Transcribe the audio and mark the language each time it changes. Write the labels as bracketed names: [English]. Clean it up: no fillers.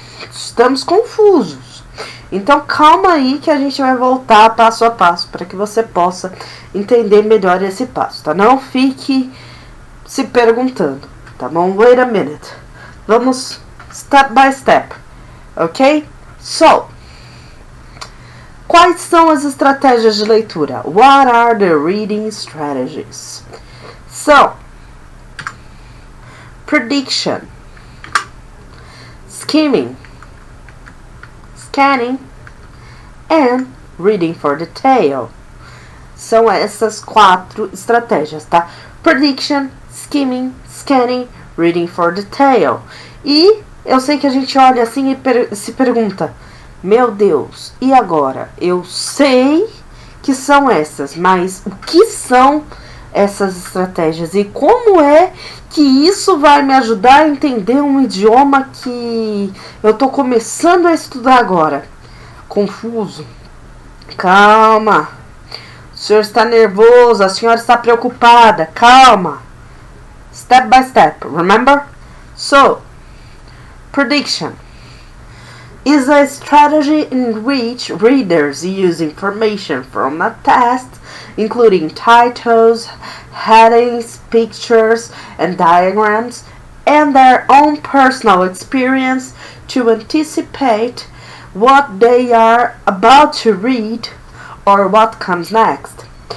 [Portuguese] Estamos confusos. Então calma aí que a gente vai voltar passo a passo para que você possa entender melhor esse passo, tá? Não fique se perguntando, tá bom? [English] Wait a minute. [Portuguese] Vamos [English] step by step, [Portuguese] ok? So, quais são as estratégias de leitura? [English] What are the reading strategies? So, prediction, skimming, scanning, and reading for detail. [Portuguese] São essas 4 estratégias, tá? Prediction, skimming, scanning, reading for detail. E eu sei que a gente olha assim e se pergunta, meu Deus, e agora? Eu sei que são essas, mas o que são essas estratégias? E como é que isso vai me ajudar a entender um idioma que eu tô começando a estudar agora? Confuso? Calma. O senhor está nervoso, a senhora está preocupada. Calma. [English] Step by step, remember? So, prediction is a strategy in which readers use information from a text, including titles, headings, pictures, and diagrams, and their own personal experience to anticipate what they are about to read or what comes next.